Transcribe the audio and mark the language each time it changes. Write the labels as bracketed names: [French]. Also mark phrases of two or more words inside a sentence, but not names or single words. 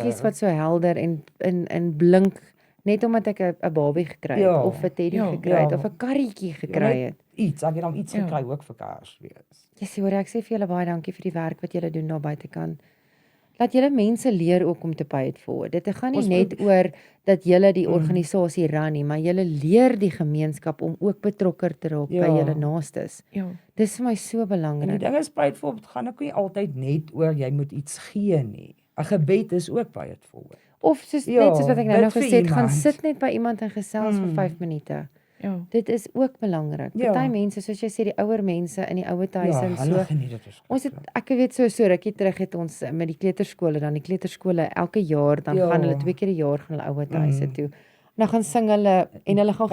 [Afrikaans] oogies wat so helder en blink net omdat ek 'n babie gekry het Ja. of 'n teddy Ja. gekry het Ja. of 'n karretjie gekry net het. iets, ek het dan iets Ja. gekry ook vir Kersfees. Jy sê hoor ek sê vir julle baie dankie vir die werk wat julle doen daar buitekant. laat julle mense leer ook om te [English] pay it forward. [Afrikaans] Dit gaan nie Ons net oor dat julle die organisasie ran nie, maar julle leer die gemeenskap om ook betrokke te raak by Ja. julle naastes. Ja. Dis vir my so En die belangrik. ding is [English] pay it forward [Afrikaans] gaan ook nie altyd net oor jy moet iets gee nie. 'n Gebed is ook [English] pay it forward. [Afrikaans] Of soos Ja, net soos wat ek nou bid nog vir gesê het, gaan iemand. sit net by iemand en gesels vir 5 minute. Ja. Dit is ook belangrik. Ja. Party mense, soos jy sê, die ouer mense in die ouer huise en hulle so. geniet dit Ons het ek weet so rukkie terug het ons met die kleuterskole dan die kleuterskole elke jaar dan Ja. gaan hulle 2 keer 'n jaar gaan hulle ouer huise toe. Dan gaan sing hulle en hulle gaan